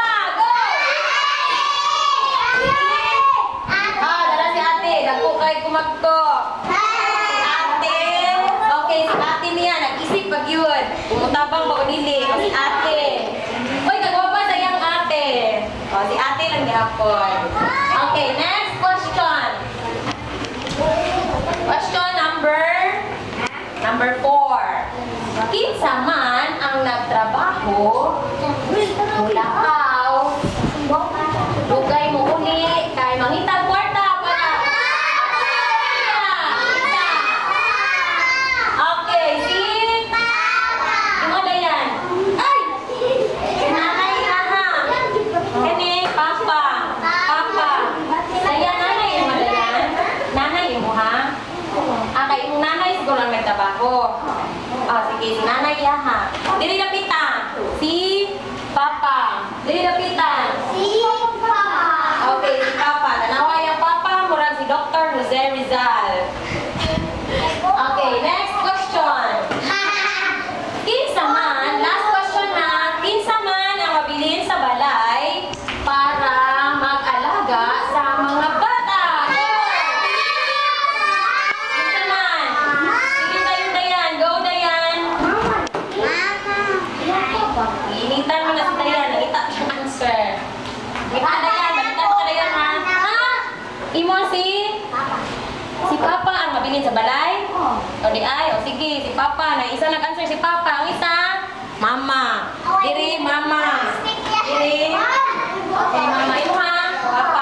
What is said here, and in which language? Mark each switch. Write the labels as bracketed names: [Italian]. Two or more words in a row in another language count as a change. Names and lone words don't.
[Cebuano] Go! Dala si ate. Dako kay kumagto. Si ate. Okay, si ate niya. Nag-isip pag yun. Mutabang ba o dili? O si ate. Uy, kagwapa sa iyang ate. O, si ate lang gihapon. [English] Okay, next question. Question number 4. [Cebuano] Kinsa man ang nagtrabaho, mulakaw, dugay mo uli, kay mangitag kwarta para. Okay, [Filipino] si ano na yan? Ay! [Cebuano] Nanay aha. Kani, papa. [Filipino] Saya nanay mo na yan? Nanay mo ha? Kay yung nanay siguro lang nagtrabaho. [Cebuano] Sige, si nanay ha. Dili lapitan. Si papa. Dili lapitan. Si papa. Okay, si papa. Tanaway ang papa. Murag si Dr. [English] Jose Rizal. Okay, next question. [Cebuano] Kinsa man, [English] last question [Cebuano] na. Kinsa man ang mabilin sa balay para mag-alaga sa mga bata? Kinsa man? Sige tayo, Dayan. Go, Dayan. Initan mo na si Dayan. [Filipino] Nakita ko yung answer. [Cebuano] Kita Dayan. Balita ka Dayan, ha? Imo si Papa ang mabilin sa balay? O di ay, o sige, si Papa. Na isa nag-answer si Papa. Ang isa, Mama. Diri, Mama. Diri. Okay, Mama. Imo ha? Papa.